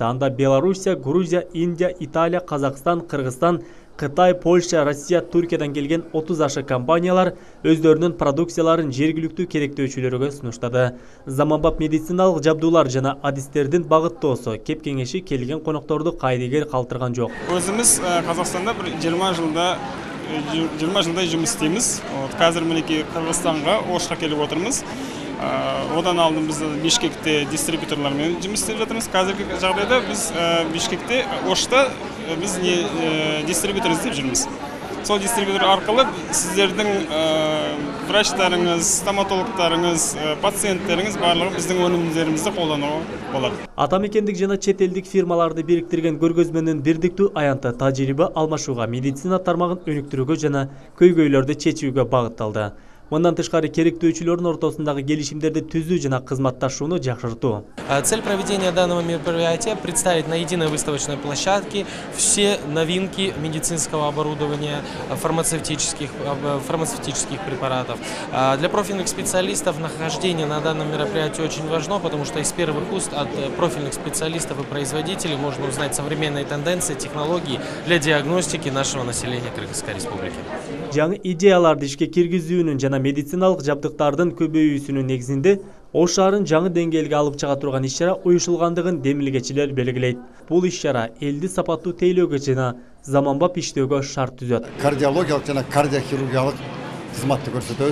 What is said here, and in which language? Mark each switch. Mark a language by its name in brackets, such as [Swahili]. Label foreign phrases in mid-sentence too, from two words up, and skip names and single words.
[Kyrgyz] Анда Белоруссия, Грузия, Индия, Италия, Казакстан, Кыргызстан, Кытай, Польша, Россия, Туркиядан келген 30 ашык компаниялар өздөрүнүн продукцияларын жергиликтүү керектөөчүлөргө сунуштады. Заманбап медициналык жабдуулар жана адистердин багыттоосу кеп кеңеши келген конокторду кайдыгер калтырган жок. [Kazakh] Өзүбүз Казакстанда 20 жылдай жұмыс істейміз. Қазір мінеки Қырғызстанға, Ошқа келіп отырмыз. Одан алдын біз Бишкекте дистрибьюторлармен жұмыс істеп жатырмыз. Қазіргі жағдайда біз Бишкекте, Ошта біз дистрибьютор іздеп жүрміз. Сол дистрибьютор арқылы сіздердің врачтарыңыз, стоматологтарыңыз, пациенттеріңіз барлығы біздің өнімдерімізді қолдануға болады. [Kyrgyz] Атамекендик жана чет элдик фирмаларды бириктирген көргөзмөнүн бирдиктүү аянты тажрыйба алмашууга, медицина тармагын өнүктүрүүгө жана көйгөйлөрдү чечүүгө багытталды. Мындан тышкары керектөөчүлөрдүн ортосундагы келишимдерди түзүү жана кызматташууну жакшыртуу. [Russian] Цель проведения данного мероприятия – представить на единой выставочной площадке все новинки медицинского оборудования, фармацевтических препаратов. Для профильных специалистов нахождение на данном мероприятии очень важно, потому что из первых уст от профильных специалистов и производителей можно узнать современные тенденции, технологии для диагностики нашего населения Кыргызской Республики. [Kyrgyz] Жаңы идеяларды ишке киргизүүнүн жана медициналык жабдыктардын көбөйүүсүнүн негизинде Ош шаарын жаңы деңгээлге алып чыга турган иш-чара уюшулгандыгын демилгечилер белгилейт. Бул иш-чара элди сапаттуу тейлөөгө жана заманбап иштөөгө шарт түзөт. Кардиологиялык жана кардиохирургиялык кызматты көрсөтөбүз.